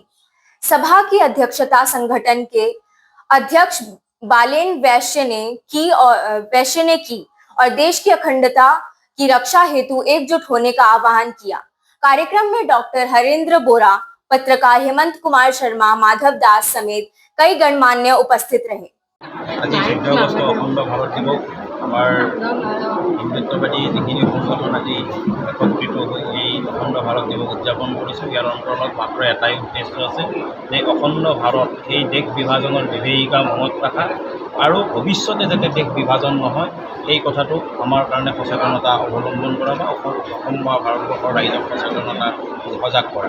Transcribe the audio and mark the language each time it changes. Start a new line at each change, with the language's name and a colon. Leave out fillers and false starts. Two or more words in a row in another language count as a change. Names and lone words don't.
Hindi: सभा की अध्यक्षता संगठन के अध्यक्ष बालेन वैश्य ने की और देश की अखंडता की रक्षा हेतु एकजुट होने का आह्वान किया। कार्यक्रम में डॉक्टर हरेंद्र बोरा, पत्रकार हेमंत कुमार शर्मा, माधव दास समेत कई गणमान्य उपस्थित रहे।
Assamese: আজি 14 আগষ্ট অখণ্ড ভাৰত দিৱস আমাৰ হিন্দুত্ববাদী যিখিনি সংগঠন আজি একত্ৰিত হৈ এই অখণ্ড ভাৰত দিৱস উদযাপন কৰিছোঁ। ইয়াৰ অন্তৰ্গত মাত্ৰ এটাই উদ্দেশ্য আছে যে অখণ্ড ভাৰত সেই দেশ বিভাজনৰ বিভীষিকা মনত ৰখা আৰু ভৱিষ্যতে যাতে দেশ বিভাজন নহয় এই কথাটো আমাৰ কাৰণে সচেতনতা অৱলম্বন কৰা বা অসম বা ভাৰতবৰ্ষৰ ৰাইজক সজাগ কৰা।